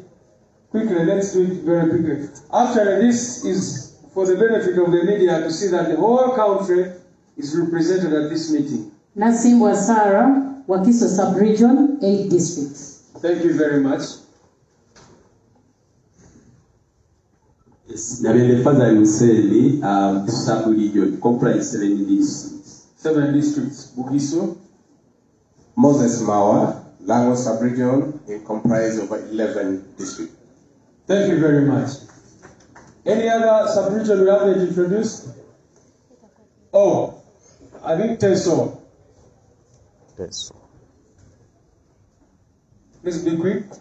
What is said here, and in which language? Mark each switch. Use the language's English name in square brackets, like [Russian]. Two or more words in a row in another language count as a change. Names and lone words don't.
[English] Quickly, let's do it very quickly. Actually, this is for the benefit of the media to see that the whole country is represented at this meeting. Nasimbwa Sarah, Wakiso Sub-Region, 8 districts. Thank you very much. Yes, Nabele Fazari Museli, Sub-Region, comprise 7 districts. 7 districts. Bugiso. Moses Mawa, Lagos Sub-Region, it comprises of 11 districts. Thank you very much. Any other sub-region we haven't introduced? Oh, I think Teso. Please be quick.